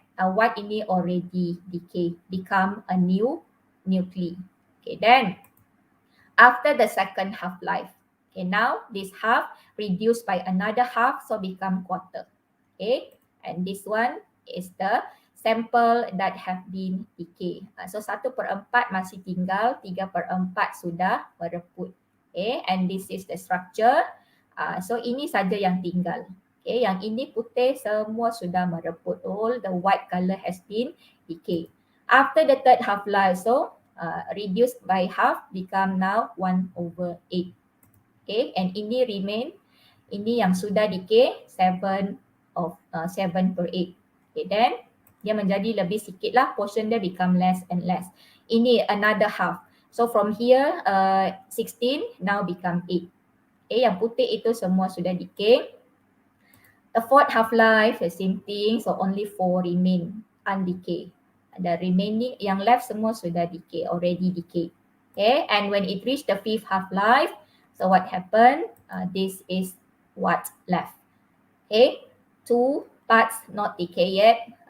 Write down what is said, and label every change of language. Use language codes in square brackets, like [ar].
[en] White [ms] ini [en] already decay, become a new nuclei. Okay, then after the second half-life, okay, now this half reduced by another half, so become quarter. Okay, and this one is the sample that have been decay. [ms] So 1/4 masih tinggal, 3/4 sudah mereput. [en] Okay, and this is the structure. [ms] So ini saja yang tinggal. Okay, yang ini putih semua sudah mereput. [en] All the white color has been decay. After the third half-life, so reduced by half, become now 1/8. Okay, and ini remain, [ms] ini yang sudah [en] decay 7/8. Okay, then [ms] dia menjadi lebih sikit lah, [en] portion dia become less and less. Ini another half. So from here 16 now become 8. [ms] Okay, yang putih itu semua sudah decay. [en] The fourth half-life, the same thing, so only 4 remain undecay. The remaining yang left [ms] semua sudah [en] decay, already decay. Okay, and when it reach the fifth half-life, so what happened? This is what left. Okay, 2 parts not decay yet.